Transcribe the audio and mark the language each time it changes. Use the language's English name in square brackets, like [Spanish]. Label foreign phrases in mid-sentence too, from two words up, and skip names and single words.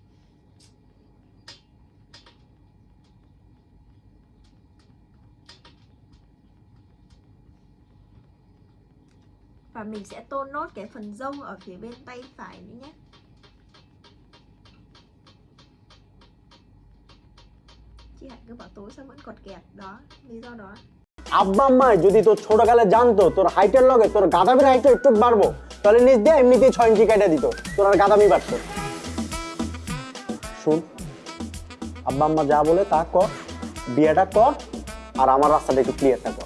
[Vietnamese] Và mình sẽ tô nốt cái phần râu ở phía bên tay phải nữa nhé. Chị Hạnh cứ bảo tối sao vẫn cọt kẹt. Đó, lý do đó. [Bangla] আব্বা আম্মা যদি তোর ছোটকালে জানতো তোর হাইটের লগে তোর গাদামির হাইটটা একটু বাড়বো তাহলে নিজ দিয়ে এমনিতেই 6 ইঞ্চি কেটে দিত তোর আর গাদামি বাড়তো শুন আব্বা আম্মা যা বলে তা কর বিয়েটা কর আর আমার রাস্তাটা একটু ক্লিয়ারটা কর